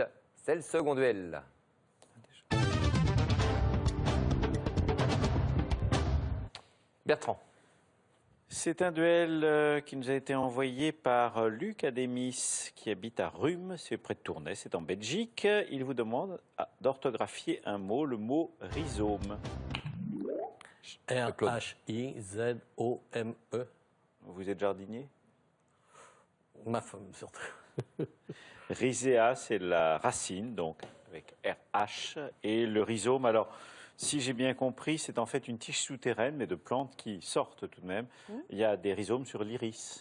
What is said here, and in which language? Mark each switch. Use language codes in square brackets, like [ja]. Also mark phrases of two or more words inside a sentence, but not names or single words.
[fr] C'est le second duel. Bertrand. C'est un duel qui nous a été envoyé par Luc Adémis, qui habite à Rhume, c'est près de Tournai, c'est en Belgique. Il vous demande d'orthographier un mot, le mot rhizome. R-H-I-Z-O-M-E. Vous êtes jardinier? Ma femme, surtout. Rhizéa, c'est la racine, donc avec RH. Et le rhizome, alors, si j'ai bien compris, c'est en fait une tige souterraine, mais de plantes qui sortent tout de même. Il y a des rhizomes sur l'iris.